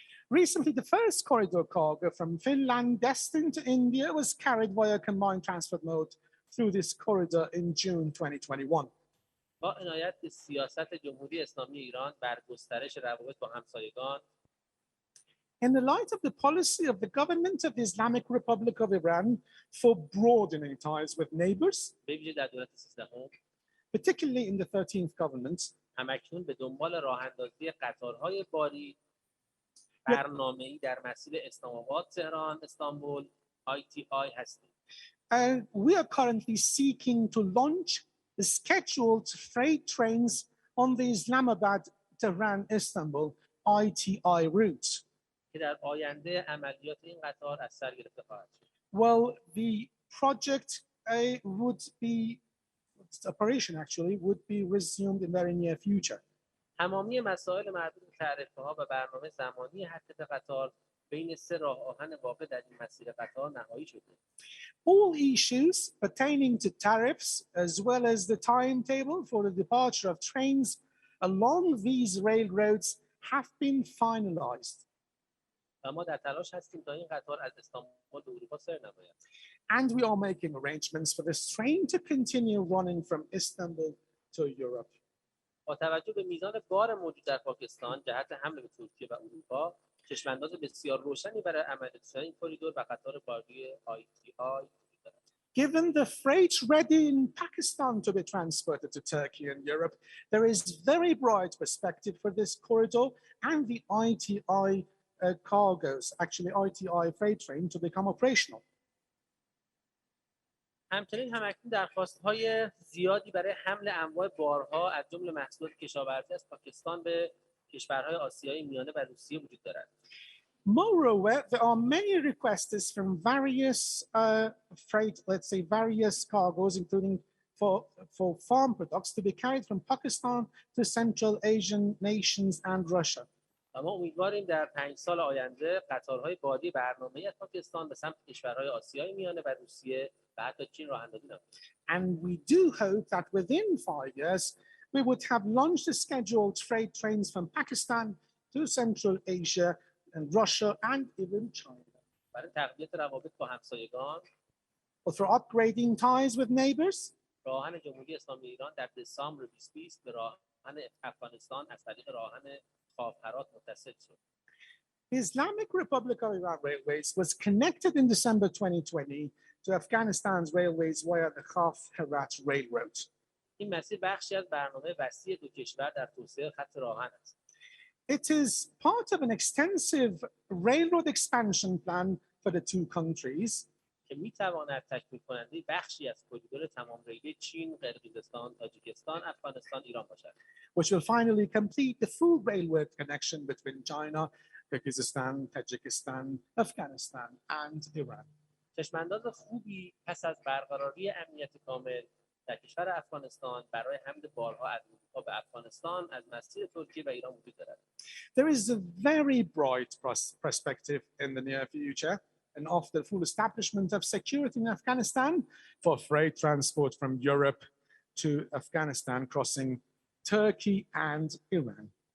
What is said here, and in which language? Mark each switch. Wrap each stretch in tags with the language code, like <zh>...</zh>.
<en>Recently, the first corridor cargo from Finland destined to India was carried via combined transport mode through this corridor in June 2021.</en> <fa>با عنایت به سیاست جمهوری اسلامی ایران بر گسترش روابط با همسایگان</fa> <en>In the light of the policy of the government of the Islamic Republic of Iran for broadening ties with neighbors,</en> <fa>به ویژه در دولت 13ام</fa> <en>particularly in the 13th government,</en> <fa>همکنون به دنبال راه‌اندازی قطارهای باری برنامه‌ای در مسیر اسلام آباد، تهران، استانبول، ITI هستیم.</fa> <en>we are currently seeking to launch the scheduled freight trains on the Islamabad-Tehran-Istanbul ITI route.</en> <fa>که در آینده عملیات این قطار از سر گرفته خواهد شد.</fa> <en>Well, the project would be, its operation actually, would be resumed in very near future.</en> <fa>تمامی مسائل مربوط به تعرفه‌ها و برنامه زمانی حرکت قطار بین 3 راه آهن واقع در این مسیر قطار نهایی شده.</fa> <en>All issues pertaining to tariffs as well as the timetable for the departure of trains along these railroads have been finalized.</en> <fa>و ما در تلاش هستیم تا این قطار از استانبول به اروپا سر نماید.</fa> <en>And we are making arrangements for this train to continue running from Istanbul to Europe.</en> <fa>با توجه به میزان بار موجود در پاکستان جهت حمل به ترکیه و اروپا، چشم‌انداز بسیار روشنی برای عملیات این کریدور و قطار باری ITI وجود دارد.</fa> <en>Given the freight ready in Pakistan to be transported to Turkey and Europe, there is very bright perspective for this corridor and the ITI cargoes, actually ITI freight train, to become operational.</en> <fa>همچنین همکنون درخواست‌های زیادی برای حمل انواع بارها از جمله محصولات کشاورزی از پاکستان به کشورهای آسیای میانه و روسیه وجود دارد.</fa> <en>Moreover, there are many requests from various freight, let's say various cargoes, including for farm products, to be carried from Pakistan to Central Asian nations and Russia.</en> <fa>و ما امیدواریم در 5 سال آینده قطارهای بادی برنامه‌ای از پاکستان به سمت کشورهای آسیای میانه و روسیه و حتی چین راه اندازی نمایند.</fa> <en>And we do hope that within 5 years, we would have launched the scheduled freight trains from Pakistan to Central Asia and Russia and even China.</en> <fa>برای تقویت روابط با همسایگان</fa> <en>Or for upgrading ties with neighbors,</en> <fa>راهن جمهوری اسلامی ایران در دسامبر 2020 به راهن افغانستان از طریق راهن خاف-هرات متصل شد.</fa> <en>The Islamic Republic of Iran Railways was connected in December 2020 to Afghanistan's railways via the Khaf-Herat Railroad.</en> <fa>این مسیر بخشی از برنامه وسیع دو کشور در توسعه خط راهن است.</fa> <en>It is part of an extensive railroad expansion plan for the two countries,</en> <fa>که می‌تواند تکمیل کننده بخشی از کریدور تمام ریلی چین، قرقیزستان، تاجیکستان، افغانستان، ایران باشد.</fa> <en>which will finally complete the full railway connection between China, Kyrgyzstan, Tajikistan, Afghanistan, and Iran.</en> <fa>چشم‌انداز خوبی پس از برقراری امنیت کامل در کشور افغانستان برای حمل بارها از اروپا به افغانستان از مسیر ترکیه و ایران وجود دارد.</fa> <en>There is a very bright perspective in the near future, and after the full establishment of security in Afghanistan, for freight transport from Europe to Afghanistan crossing Turkey and Iran.</en>